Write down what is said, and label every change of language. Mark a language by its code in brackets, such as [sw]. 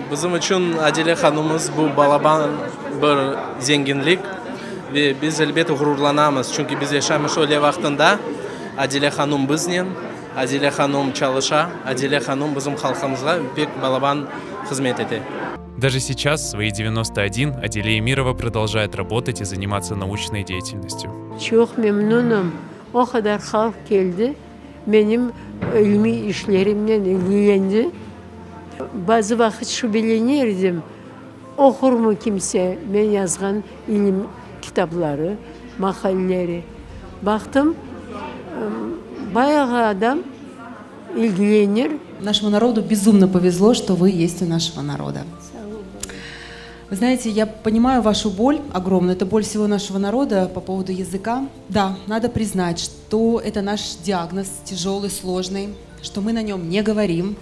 [crh] Bizim için Adelya Hanım'ız bu balaban bir zenginlik ve biz elbette gururlanamız. Çünkü biz yaşamış öyle vaktinde Adelya Hanım bizden, Adelya Hanım çalışa, Adelya Hanım bizim halkımızga pek balaban hizmet etti. [ru] Даже сейчас, в свои 91, Аделя Эмирова продолжает работать и заниматься научной деятельностью. [crh] Çok memnunum. O kadar halk geldi. Benim ilmi işlerimden ilgilendi. Bazı vakit şüphelenirdim. Okur mu kimse ben yazgan ilim kitapları, makaleleri. Baktım, bayağı adam ilgilenir. [ru] Нашему народу безумно повезло, что вы есть у нашего народа. Вы знаете, я понимаю вашу боль огромную, это боль всего нашего народа по поводу языка. Да, надо признать, что это наш диагноз тяжелый, сложный, что мы на нем не говорим.